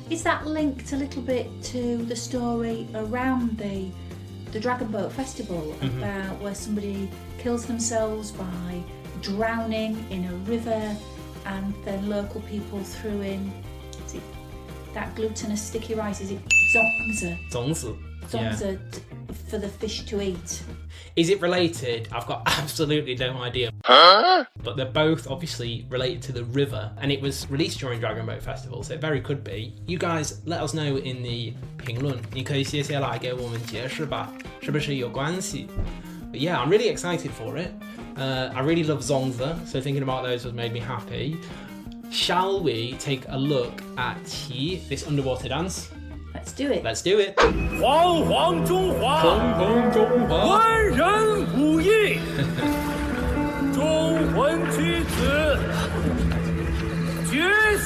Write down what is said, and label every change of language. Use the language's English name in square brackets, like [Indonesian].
[English] Is that linked a little bit to the story around the Dragon Boat Festival, about where somebody kills themselves by drowning in a river, and then local people threw in, is it that glutinous sticky rice, is it zongzi? Zongzi. Zongzi for the fish to eat. Is it related? I've got absolutely no idea. But they're both obviously related to the river, and it was released during Dragon Boat Festival, so it very could be. You guys let us know in the [Chinese] 评论，你可以写下来给我们解释吧，是不是有关系? [English] But yeah, I'm really excited for it. I really love Zongzi, so thinking about those has made me happy. Shall we take a look at Qi, this underwater dance? Let's do it. Let's do it. [Chinese] 煌煌中华，中华中华，文人武艺，中魂举子，绝